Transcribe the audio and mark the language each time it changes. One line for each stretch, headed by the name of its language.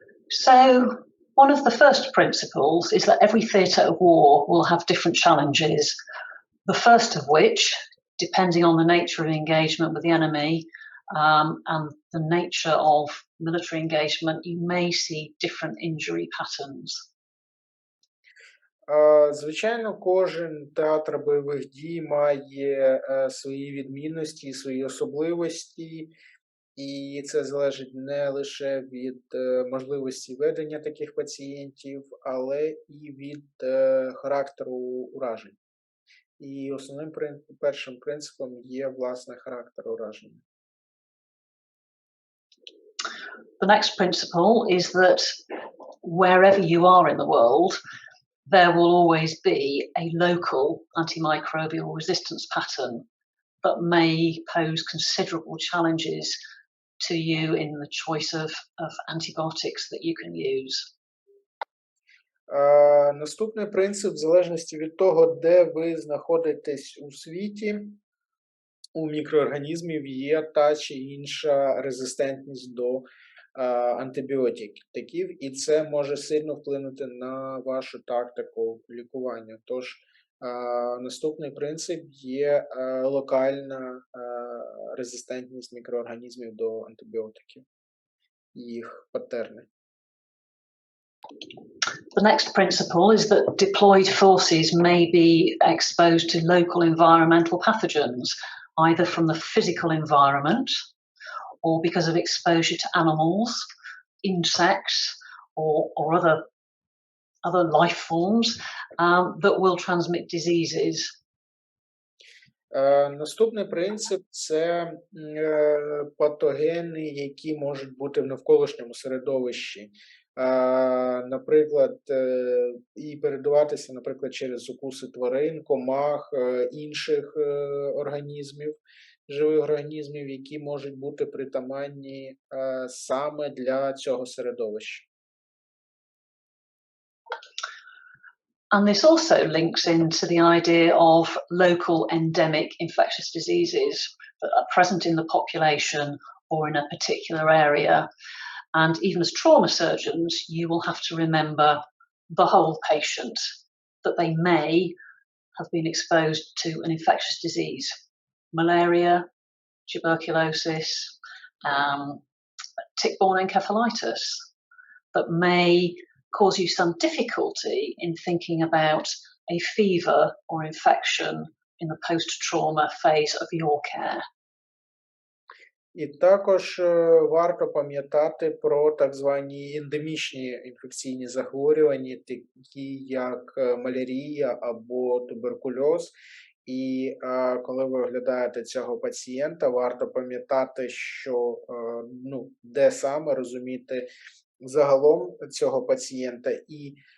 English: So, one of the first principles is that every theatre of war will have different challenges, the first of which, depending on the nature of engagement with the enemy and the nature of military engagement, you may see different injury patterns.
Ukrainian: Звичайно, кожен театр бойових дій має свої відмінності, свої особливості, і це залежить не лише від можливості ведення таких пацієнтів, але і від характеру уражень. І основним першим принципом є, власне, характер ураження.
English: The next principle is that wherever you are in the world, there will always be a local antimicrobial resistance pattern that may pose considerable challenges to you in the choice of antibiotics that you can use.
Ukrainian: Наступний принцип, в залежності від того, де ви знаходитесь у світі, у мікроорганізмів є та чи інша резистентність до антибіотиків, і це може сильно вплинути на вашу тактику лікування. Тож, наступний принцип є локальна резистентність мікроорганізмів до антибіотиків і їх патерни.
English: The next principle is that deployed forces may be exposed to local environmental pathogens, either from the physical environment or because of exposure to animals, insects, or other life forms that will transmit diseases.
Ukrainian: Наступний принцип – це патогени, які можуть бути в навколишньому середовищі. Наприклад, і передаватися, наприклад, через укуси тварин, комах, інших організмів, живих організмів, які можуть бути притаманні саме для цього середовища.
English: And this also links into the idea of local endemic infectious diseases that are present in the population or in a particular area. And even as trauma surgeons, you will have to remember the whole patient, that they may have been exposed to an infectious disease. Malaria, tuberculosis, tick-borne encephalitis, that may cause you some difficulty in thinking about a fever or infection in the post-trauma phase of your care.
Ukrainian: І також варто пам'ятати про так звані ендемічні інфекційні захворювання, такі як малярія або туберкульоз. І коли ви оглядаєте цього пацієнта, варто пам'ятати, що де саме розуміти загалом цього пацієнта, і